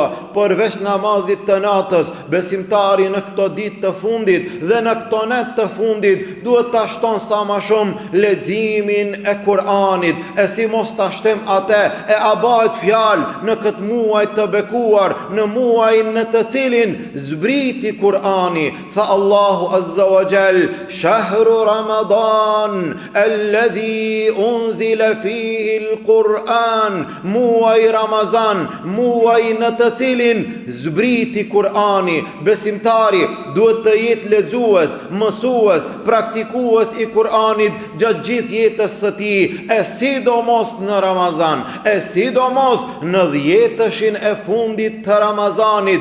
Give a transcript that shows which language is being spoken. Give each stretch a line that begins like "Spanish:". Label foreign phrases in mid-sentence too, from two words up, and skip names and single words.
Albanian: Përveç namazit të natës, besimtari në këto ditë të fundit dhe në këto net të fundit duhet ta shton sa më shumë leximin e Kur'anit, e si mos ta shtem atë e a bëhet fjalë në këtë muaj të bekuar, në muajin në të cilin zbriti Kur'ani. Tha Allahu
Arabic: عز وجل: "شهر رمضان الذي أنزل فيه القرآن",
Albanian: muaj Ramazan, muaj në të cilin zbriti Kur'ani. Besimtari duhet të jetë lexues, mësues, praktikues i Kur'anit gjatë gjithë jetës së tij, e sidomos në Ramazan, e sidomos në 10-shin e fundit të Ramazanit.